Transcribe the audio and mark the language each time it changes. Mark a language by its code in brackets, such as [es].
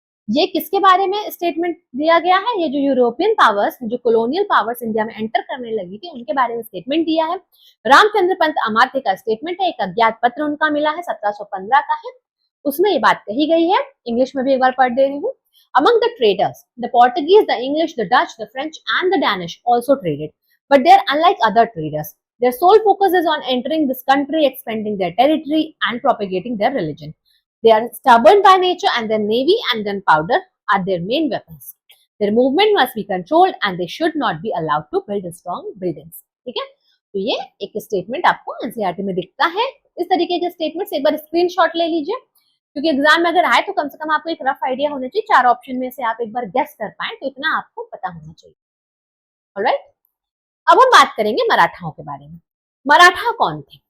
[hi] ये किसके बारे में स्टेटमेंट दिया गया है? ये जो यूरोपियन पावर्स, जो कॉलोनियल पावर्स इंडिया में एंटर करने लगी थी, उनके बारे में स्टेटमेंट दिया है। रामचंद्र पंत अमात्य का स्टेटमेंट है, एक अज्ञात पत्र उनका मिला है, 1715 का है। उसमें ये बात कही गई है, इंग्लिश में भी एक बार पढ़ दे रही हूँ। [en] Among the traders, the Portuguese, the English, the Dutch, the French and the Danish also traded, but they are unlike other traders. Their sole focus is on entering this country, expanding their territory and propagating their religion. They are stubborn by nature and their navy and gunpowder are their main weapons. Their movement must be controlled and they should not be allowed to build strong buildings. [hi] ठीक है, तो ये एक statement आपको NCERT में दिखता है। इस तरीके के स्टेटमेंट्स एक बार स्क्रीनशॉट ले लीजिए, क्योंकि एग्जाम में अगर आए तो कम से कम आपको एक रफ आइडिया होना चाहिए। 4 ऑप्शन में से आप एक बार गेस कर पाए तो इतना आपको पता होना चाहिए। ऑलराइट, अब हम बात करेंगे मराठाओं के बारे में। मराठा कौन थे?